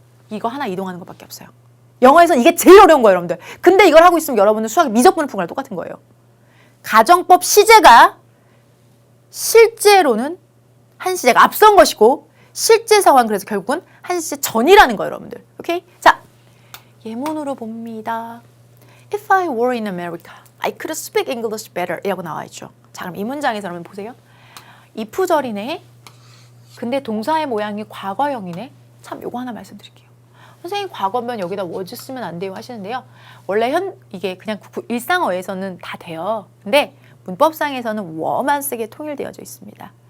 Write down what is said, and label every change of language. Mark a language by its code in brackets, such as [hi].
[ko] 이거 하나 이동하는 것밖에 없어요. 영어에서는 이게 제일 어려운 거예요, 여러분들. 근데 이걸 하고 있으면 여러분은 수학 미적분을 푼 거랑 똑같은 거예요. 가정법 시제가 실제로는 한 시제가 앞선 것이고 실제 상황 그래서 결국은 한 시제 전이라는 거예요, 여러분들. 오케이? 자, 예문으로 봅니다. [en] If I were in America, I could speak English better [ko] 이라고 나와 있죠. 자, 그럼 이 문장에서 여러분 보세요. if절이네. 근데 동사의 모양이 과거형이네. 참 요거 하나 말씀드릴게요. 선생님 과거면 여기다 was 쓰면 안 돼요 하시는데요. 원래 이게 그냥 일상어에서는 다 돼요. 근데 문법상에서는 were만 쓰게 통일되어져 있습니다.